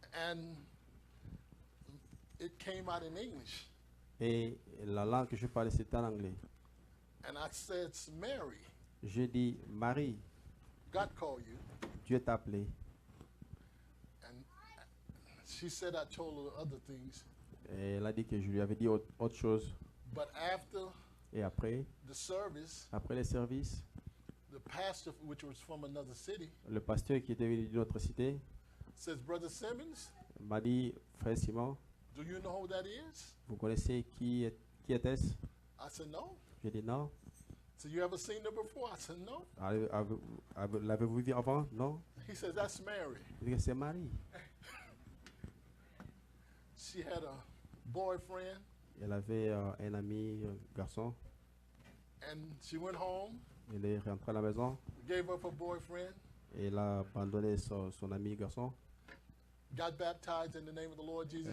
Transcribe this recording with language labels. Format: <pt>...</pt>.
<en>And it came out in English.</en> <fr>Et la langue que je parlais, c'était en anglais.</fr> <en>And I said, Mary,</en> <fr>Je dis, Marie,</fr> <en>God called you.</en> <fr>Dieu t'a appelé.</fr> <en>And she said I told her other things.</en> <fr>Et elle a dit que je lui avais dit autre chose.</fr> <en>But after</en> <fr>Et après</fr> <en>the service,</en> <fr>les services,</fr> <en>the pastor, which was from another city,</en> <fr>le pasteur qui était venu d'une autre cité</fr> <en>says, Brother Simmons,</en> <fr>m'a dit, Frère Simon,</fr> <en>do you know who that is?</en> <fr>vous connaissez qui était-ce?</fr> <en>I said, no.</en> <fr>J'ai dit non.</fr> <en>So you ever seen her before? I said, no.</en> <fr>L'avez-vous vu avant? Non.</fr> <en>He says, that's Mary.</en> <fr>Il dit, c'est Marie.</fr> <en>She had a boyfriend,</en> <fr>Elle avait un ami garçon.</fr> <en>and she went home,</en> <fr>Elle est rentrée à la maison.</fr> <en>gave up her boyfriend,</en> <fr>Et elle a abandonné son ami garçon.</fr> <en>got baptized in the name of the Lord Jesus</en>